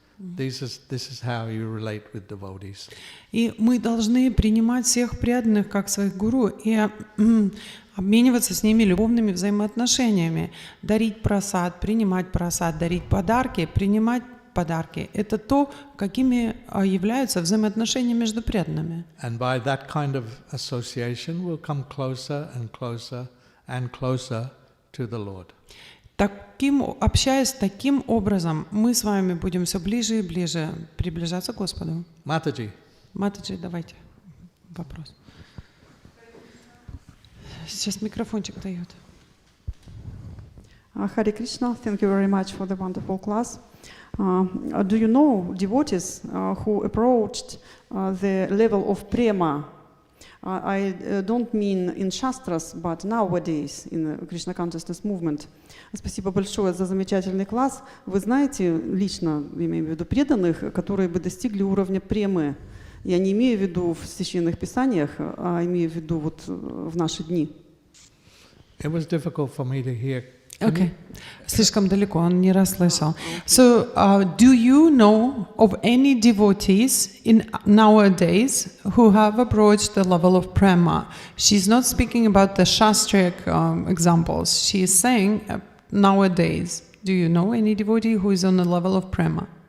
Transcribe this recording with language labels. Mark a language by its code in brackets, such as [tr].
[en] This is how you relate with devotees. [ru] И мы должны принимать всех преданных как своих гуру и обмениваться с ними любовными взаимоотношениями, дарить прасад, принимать прасад, дарить подарки, принимать подарки. Это то, какими являются взаимоотношения между преданными. [en] And by that kind of association we'll come closer and closer and closer to the Lord. [ru] Общаясь таким образом, мы с вами будем все ближе и ближе приближаться к Господу. [en] Mataji. [ru] Матаджи, давайте вопрос. Сейчас микрофончик дает. [en] Hare Krishna, thank you very much for the wonderful class. Do you know devotees who approached the level of prema? I don't mean in Shastras, but nowadays in the Krishna consciousness movement. [ru] Спасибо большое за замечательный класс. Вы знаете лично, имею в виду преданных, которые бы достигли уровня премы. Я не имею в виду в священных писаниях, а имею в виду вот в наши дни. [en] It was difficult for me to hear. Okay. [ru] Слишком далеко, он не расслышал. [en] So, do you know of any devotees in nowadays who have approached the level of prema? She's not speaking about the Shastric examples. She is saying nowadays. Do you know any devotee who is on the level of prema?